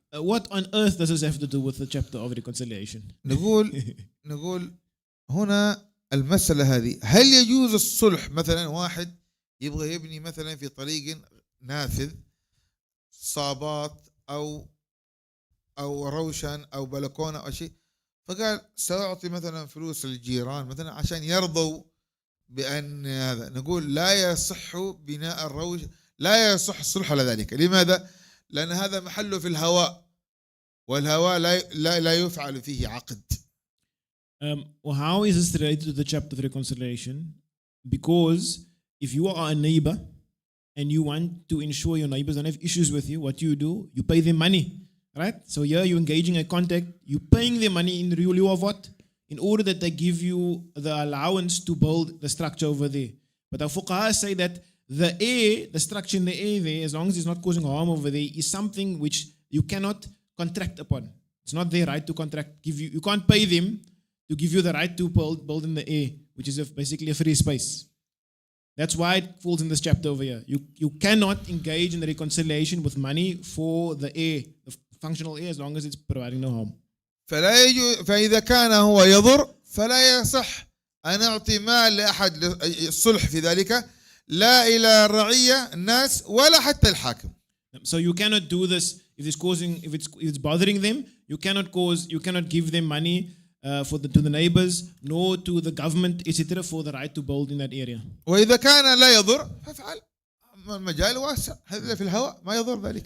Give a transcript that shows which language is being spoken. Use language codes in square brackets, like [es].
[en] What on earth does this have to do with the chapter of reconciliation? [ar] نقول هنا المسألة هذه هل يجوز الصلح مثلا واحد يبغى يبني مثلا في طريق نافذ صابات أو روشن أو بلكونة أو شيء فقال سأعطي مثلا فلوس للجيران مثلا عشان يرضوا بأن هذا نقول لا يصح بناء الروش لا يصح الصلح على ذلك. لماذا؟ لأن هذا محله في الهواء والهواء لا يفعل فيه عقد. [en] Well, how is this related to the chapter of reconciliation? Because if you are a neighbor and you want to ensure your neighbors don't have issues with you, what do? You pay them money, right? So here you're engaging a contact, you're paying them money in lieu of what? In order that they give you the allowance to build the structure over there. But our fuqaha say that the structure in the air there, as long as it's not causing harm over there, is something which you cannot contract upon. It's not their right to contract. You can't pay them to give you the right to build in the air, which is basically a free space. That's why it falls in this chapter over here. You cannot engage in the reconciliation with money for the air, the functional air, as long as it's providing no harm. [ar] فإذا كان هو يضر فلا يصح أن أعطي مال لأحد الصلح في ذلك لا إلى الرعية الناس ولا حتى الحاكم. [en] So you cannot do this if it's bothering them. You cannot give them money to the neighbors nor to the government etc. for the right to build in that area. [ar] وإذا كان لا يضر فافعل المجال واسع هذا في الهواء ما يضر ذلك.